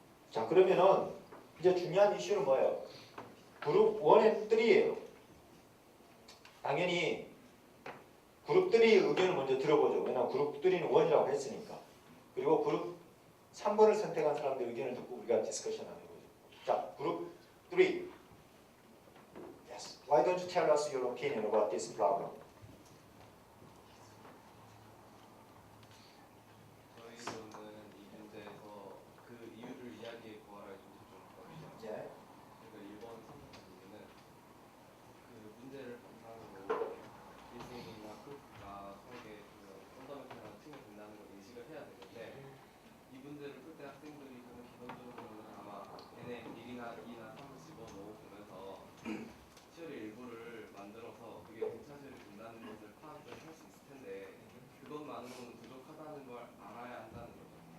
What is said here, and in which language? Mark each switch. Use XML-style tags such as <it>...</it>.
<ko>자 그러면은 이제 중요한 이슈는 뭐예요? 그룹 1앤 3예요. 당연히 그룹 3의 의견을 먼저 들어보죠. 왜냐하면 그룹 3는 1이라고 했으니까. 그리고 그룹 3번을 선택한 사람들 의견을 듣고 우리가 디스커션 하는 거죠. 자, 그룹 3. Yes.</ko> <en>Why don't you tell us your opinion about this problem?</en> <ko>저희는 이 문제에서 그 이유를 이야기해 보아라 좀 예. 그러니까 1번 선택한 이유는 그 문제를 바탕으로 리스닝이나 프로프가 수학의 펀더멘탈한 층을 된다는 걸 인식을 해야 되는데 이 문제를 풀 때 학생들이 저는 기본적으로는 아마 얘네 1이나 2나 3을 집어넣어 보면서 시열의 일부를 만들어서 그게 등차수열이 된다는 것을 파악을 할 수 있을 텐데 그것만으로는 부족하다는 걸 알아야 한다는 거죠.</ko>